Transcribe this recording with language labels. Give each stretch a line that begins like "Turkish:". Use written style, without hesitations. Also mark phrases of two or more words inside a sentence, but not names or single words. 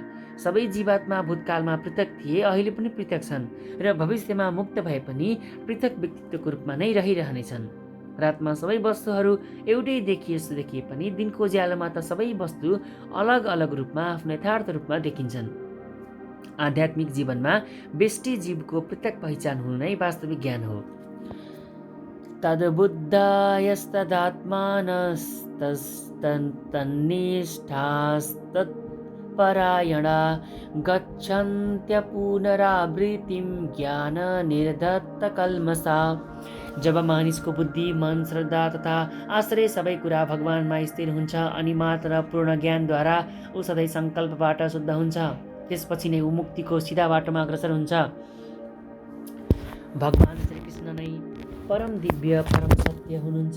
Nepali: सबै जीवात्मा भूतकालमा पृथक थिए, अहिले पनि पृथक छन् र भविष्यमा मुक्त भए पनि पृथक व्यक्तित्वको रूपमा नै रहिरहनेछन्। रातमा सबै वस्तुहरू एउटै देखिए पनि दिनको उज्यालोमा त सबै वस्तु अलग अलग रूपमा आफ्नो यथार्थ रूपमा देखिन्छन्। आध्यात्मिक जीवनमा व्यष्टि जीवको पृथक पहिचान हुनु नै वास्तविक ज्ञान हो।
Sanskrit: तद्बुद्धायस्तदात्मानस्तन्निष्ठास्तत् परायणा गच्छन्त्य पुनरावृत्तिं ज्ञाननिर्धत्तकल्मषा।
Nepali: जब मानिसको बुद्धि, मन, श्रद्धा तथा आश्रय सबै कुरा भगवानमा स्थिर हुन्छ अनि मात्र पूर्ण ज्ञानद्वारा ऊ सधैँ सङ्कल्पबाट शुद्ध हुन्छ। त्यसपछि नै ऊ मुक्तिको सिधा बाटोमा अग्रसर हुन्छ। भगवान् श्रीकृष्ण नै परम दिव्य परम सत्य हुनुहुन्छ।